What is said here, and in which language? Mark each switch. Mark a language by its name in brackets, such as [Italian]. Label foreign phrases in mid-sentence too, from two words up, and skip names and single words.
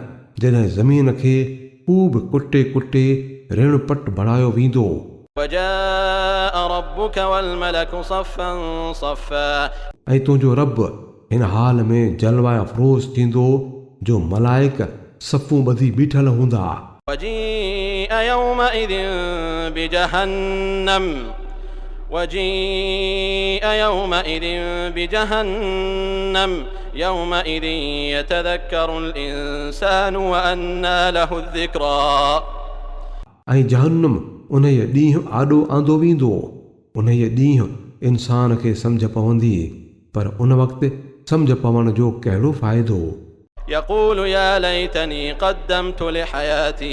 [Sindhi] जॾहिं ज़मीन खे खूब कुटे कुटे ऋण पट बणायो वेंदो। [Arabic] وجاء ربك والملك صفا صفا [Sindhi] ऐं तुंहिंजो रब हिन हाल में जलवा अफ़रोज़ थींदो जो मलाइक सफ़ूं ॿधी बीठल हूंदा। [Arabic] وجيء يومئذ بجهنم يومئذ يتذكر الإنسان وأنى له الذكرى. [Sindhi] ऐं जहन्नम उन्हीअ ॾींहुं आॾो आंदो वेंदो। उन्हीअ ॾींहुं इंसान खे सम्झ पवंदी, पर उन वक़्तु सम्झ पवण जो कहिड़ो फ़ाइदो। [Arabic] يقول يا ليتني قدمت لحياتي